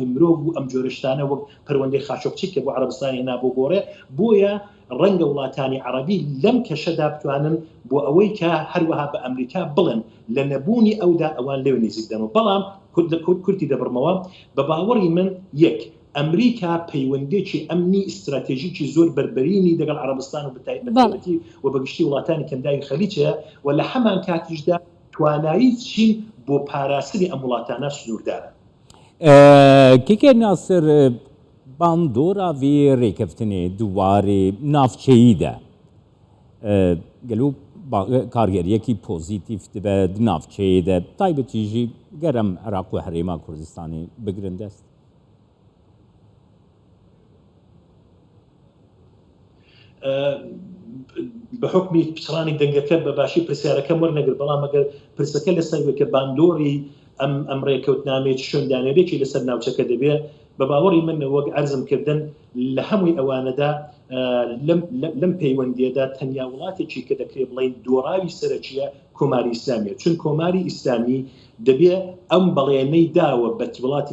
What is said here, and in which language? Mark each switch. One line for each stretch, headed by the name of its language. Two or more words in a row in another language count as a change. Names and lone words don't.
Central Kurdish: مرۆڤ و ئەم جۆرەشتانە وەک پەروەندەی خاشۆقچی کە بۆ عەرەبستانی هێنا بۆ گۆڕێ بۆیە ڕەنگە وڵاتانی عەرەبی لەم کێشەدا بتوانن بۆ ئەوەی کە هەروەها بە ئەمریکا بڵێن لە نەبوونی ئەودا ئەوان لێو نزیک دەنەوە بەڵام کورتی دەبڕمەوە بە باوەڕی من یەک ئەمریکا پەیوەندێکی ئەمنی ئیستراتێژیکی زۆر بربەرینی دەگەڵ عەرەبستان و بەتایبەتی و بەگشتی وڵاتانی کەنداوی خەلیجە و لە هەمان کاتیشدا توانایی چین بۆ پاراستنی ئەم وڵاتانە سنووردارە
Kurdish: کێکێ ناسر باندۆرا vê rêkeftinê duwarê navçeyî de gelo kargeriyekî pozîtîv dibe di navçeyê de taybetî jî gerem Iraq û Herêma Kurdistanê bigirin dest
Central Kurdish: بە حکمی پچڕانی دەنگەکە بە باشی پرسیارەکەم وەرنەگر بەڵام ئەگەر پرسەکە لەسەر کە باندۆری ئەم ڕێکەوتنامێت شوێندانێرێکی لەسەر ناوچەکە دەبێت بە باوەڕی من وەک عەرزم کردن لە هەمووی ئەوانەدا لەم پەیوەندیەدا تەنیا وڵاتێکی کە دەکرێت بڵێن دۆڕاوی سەرەکیە کۆماری ئیسلامیە چون کۆماری ئیسلامی دەبێت ئەم بەڵێنەی داوە بە وڵاتی